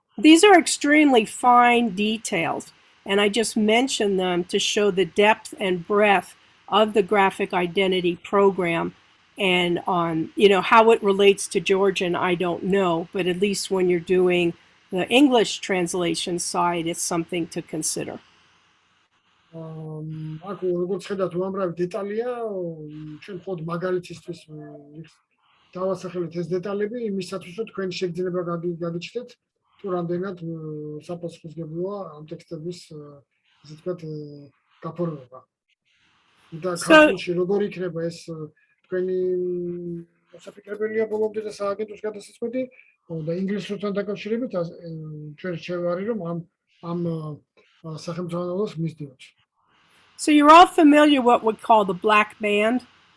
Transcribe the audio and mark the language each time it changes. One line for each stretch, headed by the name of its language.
English: These are extremely fine details, and I just mentioned them to show the depth and breadth of the graphic identity program. And how it relates to Georgian, I don't know, but at least when you're doing the English translation side, it's something to consider.
Georgian: აქ როგორც ხედავთ უამრავი დეტალია, ჩვენ მხოლოდ მაგალითისთვის დავასახელეთ ეს დეტალები იმისათვის, რომ თქვენ შეგძნება გაგიჩნდეთ თუ რამდენად საპასუხისმგებლოა ამ ტექსტების ასე ვთქვათ გაფორმება. და ქართულში როგორ იქნება ეს თქვენი მოსაფიქრებელია ბოლომდე და სააგენტოს გადასაწყვეტი და ინგლისურთან დაკავშირებით ჩვენ რჩევარი რომ ამ სახელმძღვანელოს მისდევთ.
English: So you're all familiar what we call the black band?